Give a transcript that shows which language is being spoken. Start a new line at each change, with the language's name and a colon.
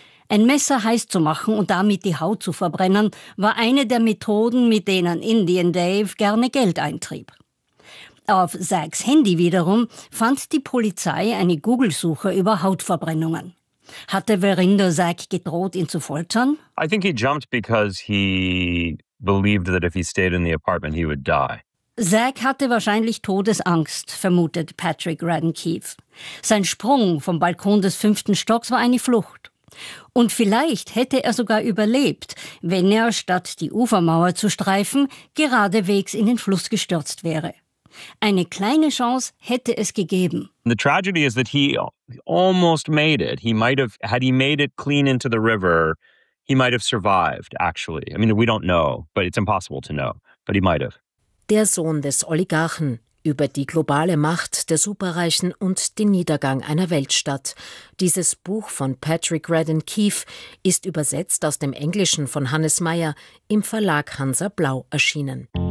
German: Ein Messer heiß zu machen und damit die Haut zu verbrennen, war eine der Methoden, mit denen Indian Dave gerne Geld eintrieb. Auf Zachs Handy wiederum fand die Polizei eine Google-Suche über Hautverbrennungen. Hatte Verinder Zach gedroht, ihn zu foltern?
English: I think he jumped because he believed that if he stayed in the apartment, he would die.
German: Zach hatte wahrscheinlich Todesangst, vermutet Patrick Radden-Keefe. Sein Sprung vom Balkon des 5. Stocks war eine Flucht. Und vielleicht hätte er sogar überlebt, wenn er, statt die Ufermauer zu streifen, geradewegs in den Fluss gestürzt wäre. Eine kleine Chance hätte es gegeben.
English: The tragedy is that he almost made it. He might have, had he made it clean into the river, he might have survived, actually. I mean, we don't know, but it's impossible to know, but he might have.
German: Der Sohn des Oligarchen über die globale Macht der Superreichen und den Niedergang einer Weltstadt. Dieses Buch von Patrick Radden-Keefe ist übersetzt aus dem Englischen von Hannes Meyer im Verlag Hansa Blau erschienen.